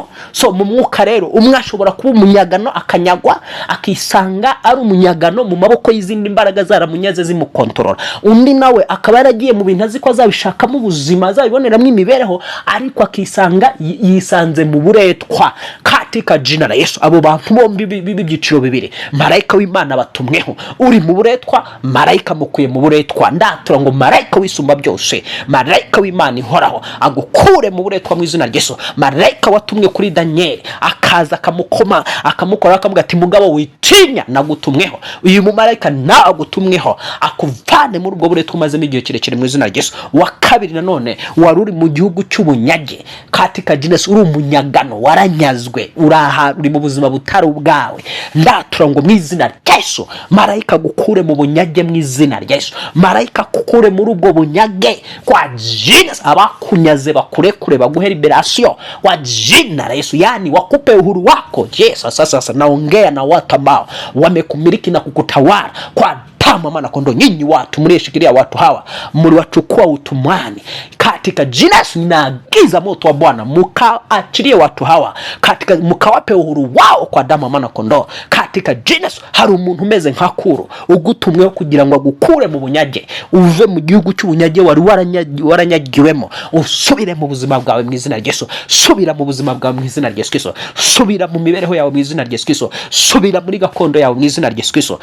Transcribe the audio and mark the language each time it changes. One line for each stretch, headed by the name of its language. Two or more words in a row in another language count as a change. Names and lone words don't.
Kinyarwanda: So mu mwuka rero umwe ashobora kuba umunyagano akanyagwa, akisanga ari umunyagano mu maboko y'izindi mbaraga zaramunyaze zimukontorora. Undi nawe akaba yaragiye mu bintu azi ko azabishakamo ubuzima, azabiboneramo imibereho, ariko akisanga yisanze mu buretwa
Swahili: katika jina la Yesu.
Kinyarwanda: Abo bantu bombi b'ibyiciro bibiri, marayika w'Imana batumweho. Uri mu buretwa, marayika mukuye mu buretwa. Ndatura ngo marayika wisumba byose, marayika w'Imana ihoraho agukure mu buretwa mu izina rya Yesu. Marayika watumwe kuri Daniel akaza akamukoma akamukora akamuga ati mugabo witinya nagutumweho. Uyu mumarayika nagutumweho akuvane muri ubwo buretwa umazemo igihe kirekire mu izina rya Yesu. Wa kabiri nanone wari uri mu gihugu cy'ubunyage
Swahili: katika jina Yesu,
Kinyarwanda: uri umunyagano, waranyazwe, uri mu buzima butari ubwawe. Ndatura ngo mu izina rya Yesu marayika gukure mu bunyage mu izina rya Yesu. Marayika gukure muri ubwo bunyage
Swahili: kwa jina.
Kinyarwanda: Abakunyaze bakurekure baguhe
Swahili: liberation wa jina la Yesu, yani wakupe uhuru wako. Yesu sasa naongea na watu ambao wamekumiliki na kukutawala kwa damu maana kondo. Nyinyi watu mlioshikilia watu hawa mliwachukua utumwani katika jina la Yesu. Ninaagiza moto wa Bwana mkaachilie watu hawa katika mkawape uhuru wao kwa damu maana kondo katika jina la Yesu.
Kinyarwanda: Hari umuntu umeze nkakuru ugutumweho kugira ngo agukure mu bunyage, uve mu gihugu cy'ubunyage wari waranyagiwemo, usubire mu buzima bwawe mu izina rya Yesu. Subira mu buzima bwawe mu izina rya Yesu. Subira mu mibereho yawe mu izina rya Yesu. Subira muri gakondo yawe mu izina rya Yesu.